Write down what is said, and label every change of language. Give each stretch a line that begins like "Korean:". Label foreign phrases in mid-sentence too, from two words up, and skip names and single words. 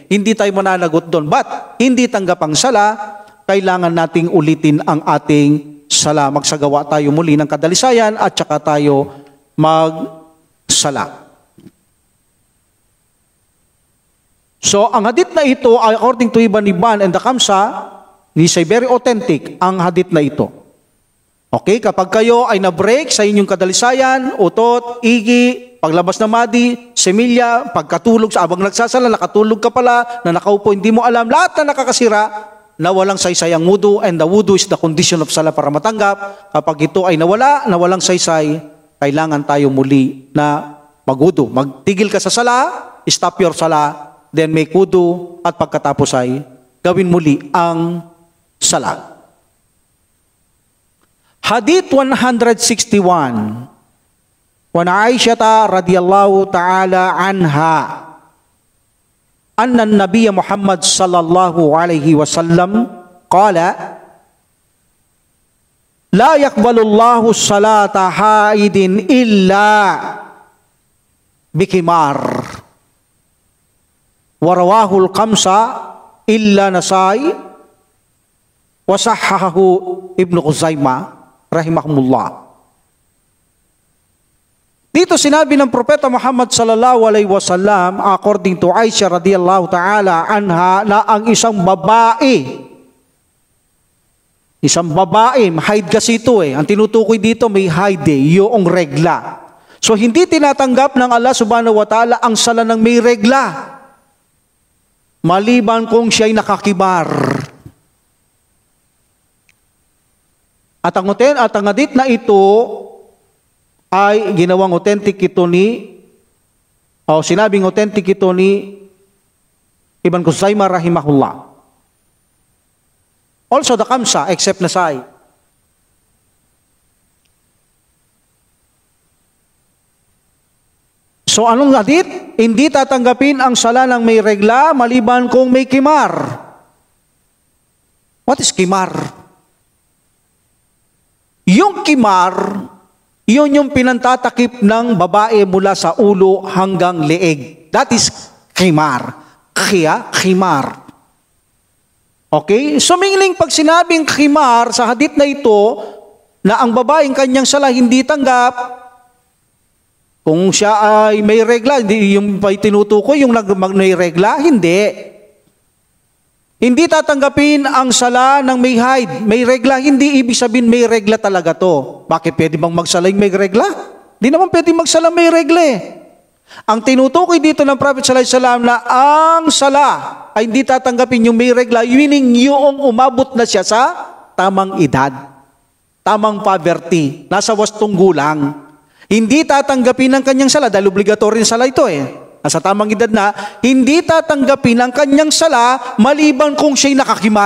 Filipino: Hindi tayo mananagot doon. But, hindi tanggap ang sala, kailangan nating ulitin ang ating sala. Magsagawa tayo muli ng kadalisayan at saka tayo magsala. So, ang hadith na ito,
English: according to Ibn Hibban and the Kamsa, is very authentic
Filipino: ang hadith na ito. Okay, kapag kayo ay na-break sa inyong kadalisayan, utot, igi, paglabas na madi, semilya, pagkatulog sa abang nagsasala, nakatulog ka pala, na nakaupo, hindi mo alam, lahat na nakakasira, na walang saysay ang wudu,
English: and the wudu is the condition of sala
Filipino: para matanggap. Kapag ito ay nawalang saysay, kailangan tayo muli na magwudu. Magtigil ka sa sala,
English: stop your sala, then make wudu,
Filipino: at pagkatapos ay gawin muli ang sala. Hadith 161.
Arabic: وعائشة رضي الله تعالى عنها أن النبي محمد صلى الله عليه وسلم قال لا يقبل الله صلاة حائض إلا بخمار. ورواه الخمسة إلا النسائي وصححه ابن خزيمة رحمهم الله.
Filipino: Dito sinabi ng Propeta Muhammad
Arabic: صلى الله عليه وسلم,
English: according to Aisha
Arabic: رضي الله تعالى عنها,
Filipino: na ang isang babae, haid kasi ito eh. Ang tinutukoy dito may haid eh, yung regla. So hindi tinatanggap ng Allah
Arabic: سبحانه وتعالى
Filipino: ang sala ng may regla, maliban kung siya'y nakakibar. At ang hadith na ito ay ginawang authentic ito sinabing authentic ito ni Ibn Khuzaimah rahimahullah.
English: Also the Kamsa, except Nasai.
Filipino: So anong hadith? Hindi tatanggapin ang sala ng may regla maliban kung may kimar.
English: What is kimar?
Filipino: Yung kimar, yun yung pinantatakip ng babae mula sa ulo hanggang leeg.
English: That is kimar. Kimar.
Filipino: Okay?
English: So meaning
Filipino: pag sinabing kimar sa hadith na ito, na ang babaeng kanyang sala hindi tanggap, kung siya ay may regla, hindi yung tinutukoy, yung may regla, hindi. Hindi tatanggapin ang sala ng may haid, may regla, hindi ibig sabihin may regla talaga to. Bakit pwede bang magsala yung may regla? Di naman pwede magsala may regla eh. Ang tinutukoy dito ng Prophet
Arabic: صلى الله عليه وسلم
Filipino: na ang sala ay hindi tatanggapin yung may regla, meaning yung umabot na siya sa tamang edad, tamang poverty, nasa 8 gulang. Hindi tatanggapin ang kanyang sala dahil obligatory sala ito eh. Nasa tamang edad na, hindi tatanggapin ang kanyang sala maliban kung siya'y nakakimar.